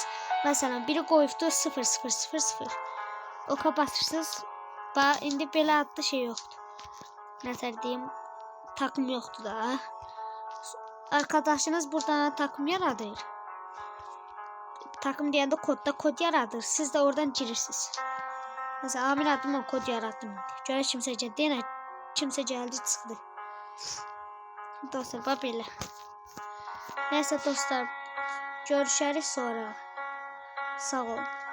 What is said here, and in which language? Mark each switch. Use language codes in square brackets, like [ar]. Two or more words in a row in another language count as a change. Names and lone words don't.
[az] Məsələn, biri qoyubdu 0000. Oka basırsınız. Bax, indi belə adlı şey yoxdur. Nəsə deyim, takım yoxdur da. Arkadaşınız buradan takım yaradır. Takım deyəndə kodda kod yaradır. Siz də oradan girirsiniz. [tr] Mesela Amir adıma kod yarattım. Göre kimse geldi. Kimse geldi çıktı. Dostlar bak belə. Neyse dostlar. Görüşürüz sonra. [az] Sağ olun.